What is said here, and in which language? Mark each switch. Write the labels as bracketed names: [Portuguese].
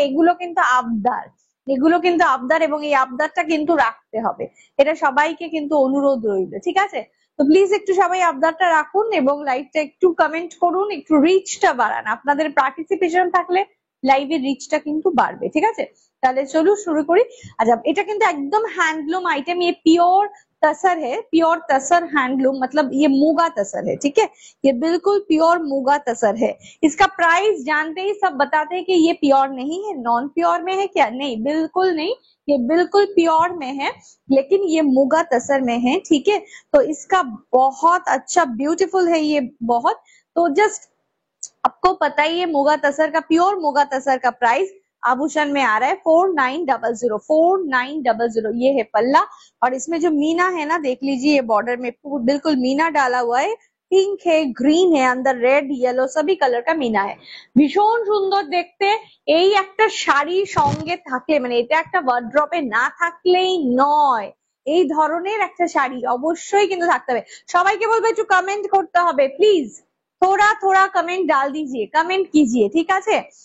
[Bangla] এগুলো কিন্তু আবদার, এগুলো কিন্তু আবদার এবং এই আবদারটা কিন্তু রাখতে হবে। এটা সবাইকে কিন্তু অনুরোধ রইল, ঠিক আছে? তো প্লিজ একটু সবাই আবদারটা রাখুন এবং লাইভটা একটু কমেন্ট করুন, একটু রিচটা বাড়ান। আপনাদের পার্টিসিপেশন থাকলে লাইভের রিচটা কিন্তু বাড়বে, ঠিক আছে? তাহলে চলুন শুরু করি। আচ্ছা এটা কিন্তু একদম [Hindi] हैंडलूम आइटम, ये प्योर तसर है, प्योर तसर हैंडलूम, मतलब ये मूगा तसर है, ठीक है? ये बिल्कुल प्योर मूगा तसर है। इसका प्राइस जानते ही सब बताते हैं कि ये प्योर नहीं है, नॉन प्योर में है क्या? नहीं, बिल्कुल नहीं, ये बिल्कुल प्योर में है, लेकिन ये मूगा तसर में है, ठीक है? तो इसका बहुत अच्छा ब्यूटीफुल है ये बहुत। तो जस्ट आपको पता ही है मुगा तसर का, प्योर मुगा तसर का प्राइस आभूषण में आ रहा है 4900, 4900। ये है पल्ला और इसमें जो मीना है ना, देख लीजिए ये बॉर्डर में बिल्कुल मीना डाला हुआ है, पिंक है, ग्रीन है, अंदर रेड येलो सभी कलर का मीना है। [Bangla] ভীষণ সুন্দর দেখতে। এই একটা শাড়ি সঙ্গে থাকলে মানে এটা একটা ওয়ার্ড্রপে না থাকলেই নয়, এই ধরনের একটা শাড়ি অবশ্যই কিন্তু থাকতে হবে। সবাইকে বলবো একটু কমেন্ট করতে হবে প্লিজ, [Hindi] थोड़ा थोड़ा कमेंट डाल दीजिए, कमेंट कीजिए, [Bangla] ঠিক আছে?